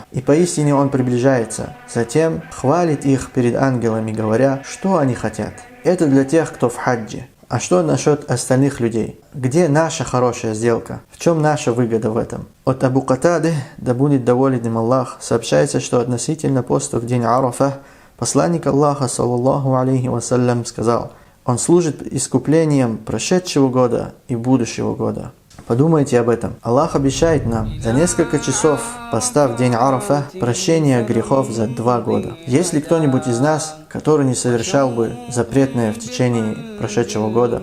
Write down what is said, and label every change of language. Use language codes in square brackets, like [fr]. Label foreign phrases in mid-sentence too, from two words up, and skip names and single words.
[ru] И поистине он приближается. Затем хвалит их перед ангелами, говоря, что они хотят. Это для тех, кто в хаджи. А что насчет остальных людей? Где наша хорошая сделка? В чем наша выгода в этом? От Абу Катады, да будет доволен им Аллах, сообщается, что относительно поста в день Арафа посланник Аллаха, [ar] صلى الله عليه وسلم, [ru] сказал: он служит искуплением прошедшего года и будущего года. Подумайте об этом. Аллах обещает нам за несколько часов поста в день Арафа прощение грехов за 2 года. Есть ли кто-нибудь из нас, который не совершал бы запретное в течение прошедшего года?